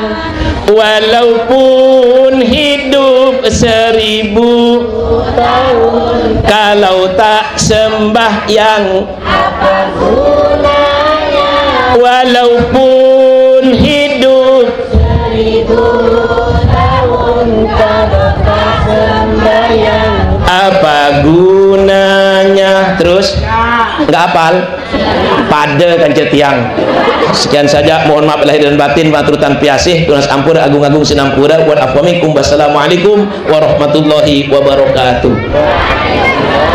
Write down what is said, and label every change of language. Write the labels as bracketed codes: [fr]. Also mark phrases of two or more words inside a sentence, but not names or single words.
[id] walaupun hidup 1000 tahun, kalau tak sembahyang apa gunanya, walaupun hidup 1000 tahun, kalau tak sembahyang apa gunanya. Terus nggak hafal pada kancet tiang. Sekian saja, mohon maaf lahir dan batin, [ban] maturutan piasih, tunas ampura, agung-agung sinampura, [ar] والعفو منكم. والسلام عليكم ورحمة الله وبركاته.